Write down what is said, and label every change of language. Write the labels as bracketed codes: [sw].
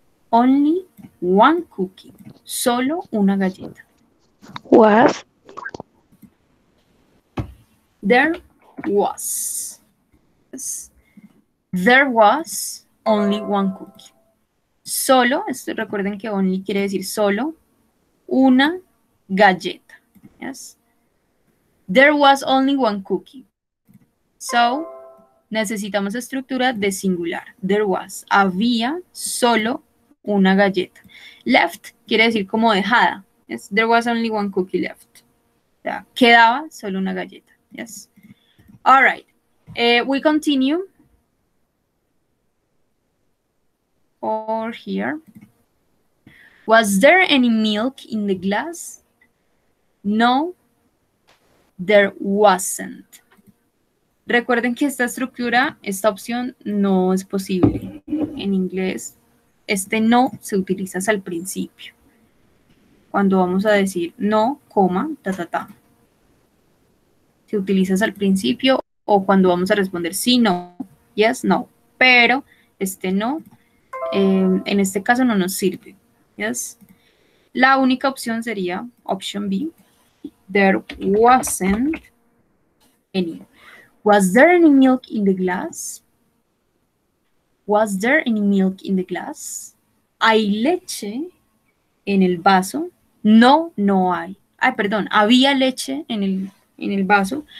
[en] Only one cookie. [es] Solo una galleta. [en] Was. There was. Yes. There was only one cookie. [es] Solo, recuerden que only quiere decir solo, una galleta. [en] Yes. There was only one cookie. [es] So, necesitamos estructura de singular. [en] There was. [es] Había solo una galleta. Left quiere decir como dejada. [en] Yes. There was only one cookie left. [es] O sea, quedaba solo una galleta. [en] Yes. All right. We continue. Or here. Was there any milk in the glass? No, there wasn't. [es] Recuerden que esta estructura, esta opción no es posible. En inglés, este no se utiliza hasta el principio. Cuando vamos a decir no, coma, ta, ta, ta. Se utiliza al principio o cuando vamos a responder sí, no, yes, no. Pero este no, en este caso no nos sirve. Yes. La única opción sería option B. [en] There wasn't any. Was there any milk in the glass? Was there any milk in the glass? [es] ¿Hay leche en el vaso? No, no hay. Ay, perdón, ¿había leche en el vaso?